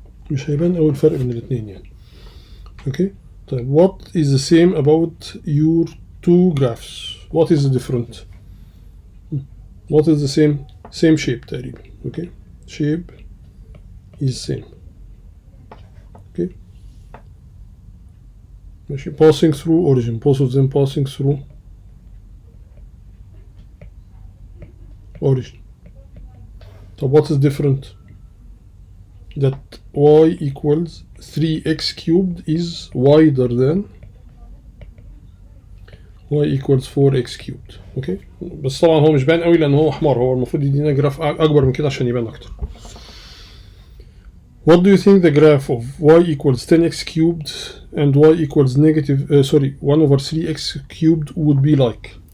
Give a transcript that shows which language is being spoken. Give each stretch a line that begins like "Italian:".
Arabic: مش هيبان أول فرق بين الاتنين يعني. اوكي طيب
English: what is the same about your two graphs? What is the different? What is the same shape
Arabic: تقريبا.
English: Okay shape is same.
Arabic: اوكي ماشي
English: passing through origin both of them passing through origin. طب what is different? That y equals 3x cubed is wider than y equals 4x cubed.
Arabic: اوكي بس طبعا هو مش باين قوي لان هو حمار. هو المفروض يدينا جراف اكبر من كده عشان يبان اكتر.
English: What do you think the graph of y equals 10x cubed and y equals negative 1 over 3x cubed would be like?